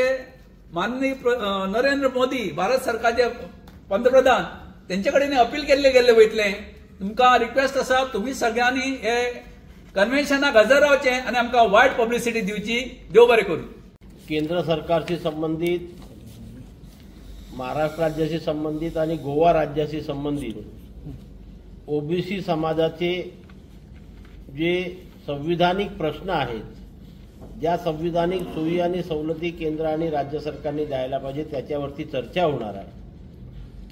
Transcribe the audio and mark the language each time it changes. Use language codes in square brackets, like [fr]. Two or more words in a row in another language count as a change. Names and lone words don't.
[kok] माननीय नरेंद्र मोदी भारत सरकारचे पंतप्रधान त्यांचे कडेन अपील केल्ले वयतले। तुमकां रिक्वेस्ट आसा तुम्ही सगळ्यांनी हे कन्व्हेन्शनाक हजर रावचे आणि आमकां [en] wide publicity [kok] दिवची। देव बरें करूं। [mr] केंद्र सरकारशी संबंधित, महाराष्ट्र राज्याशी संबंधित आणि गोवा राज्याशी संबंधित ओबीसी समाजाचे जे संविधानिक प्रश्न आहेत, ज्या संविधानिक सोयी आणि सवलती केंद्र आणि राज्य सरकारने द्यायला पाहिजे त्याच्यावरती चर्चा होणार आहे।